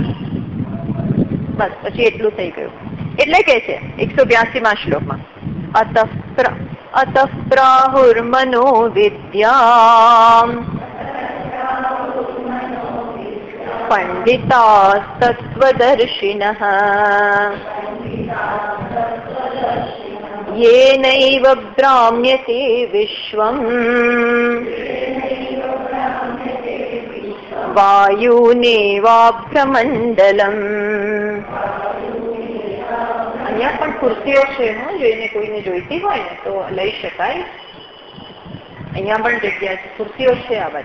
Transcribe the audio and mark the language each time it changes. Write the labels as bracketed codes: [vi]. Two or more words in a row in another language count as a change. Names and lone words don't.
[gu] બસ પછી એટલું થઈ ગયું. એટલે કે છે 182માં શ્લોકમાં, [sa] અતઃ પ્રાહુર્મનો વિદ્યામ પંડિતાસ્તત્વદર્શિનઃ येनैव भ्राम्यते विश्वम् વાયુનેવાભ્રમંડલમ. [gu] અહીંયા પણ ખુરશીઓ છે, જોઈને કોઈને જોઈતી હોય ને તો લઈ શકાય. અહીંયા પણ જગ્યા છે, ખુરશીઓ છે આ બાજુ.